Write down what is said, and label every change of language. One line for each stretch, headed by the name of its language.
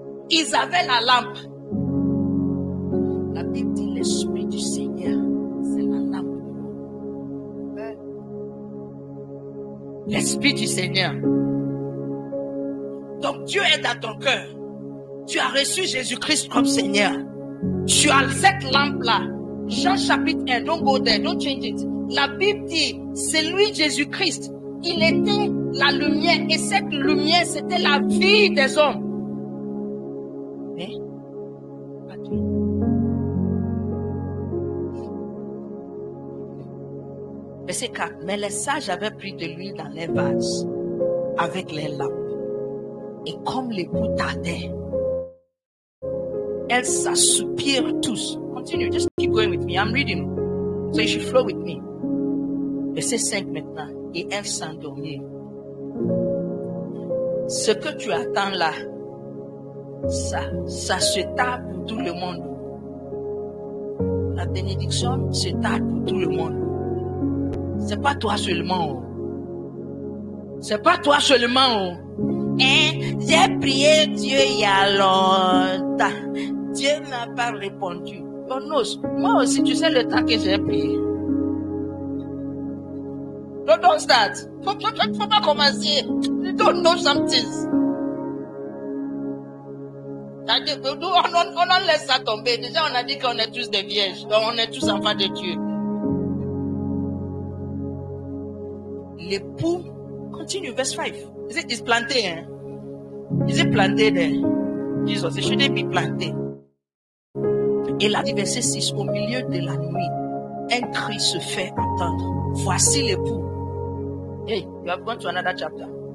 French: Ils avaient la lampe. La Bible dit l'Esprit du Seigneur, c'est la lampe. L'Esprit du Seigneur. Donc Dieu est dans ton cœur. Tu as reçu Jésus-Christ comme Seigneur. Tu as cette lampe-là. Jean chapitre 1,
English: don't go there, don't change it.
French: La Bible dit, c'est lui Jésus-Christ. Il était la lumière et cette lumière, c'était la vie des hommes. Mais, pas d'huile. Verset 4. Mais les sages avaient pris de l'huile dans les vases avec les lampes. Et comme les bouts tardaient, elles s'assoupirent tous.
English: Continue, just keep going with me. I'm reading. So you should flow with me.
French: Verset 5 maintenant. Et elles s'endormirent. Ce que tu attends là, ça se tarde pour tout le monde. La bénédiction se tarde pour tout le monde. C'est pas toi seulement. C'est pas toi seulement. J'ai prié Dieu il y a longtemps. Dieu n'a pas répondu. Oh non, moi aussi, tu sais le temps que j'ai prié.
English: Don't start.
French: Faut pas commencer.
English: You don't know some things.
French: On en laisse ça tomber. Déjà, on a dit qu'on est tous des vierges. Donc, on est tous enfants de Dieu. L'époux continue,
English: verse 5. Is
French: planté, hein?
English: Is it planted there? Jesus, it shouldn't be planted.
French: Et là, verset 6, au milieu de la nuit, un cri se fait entendre. Voici l'époux.
English: Hey, you have gone to another chapter.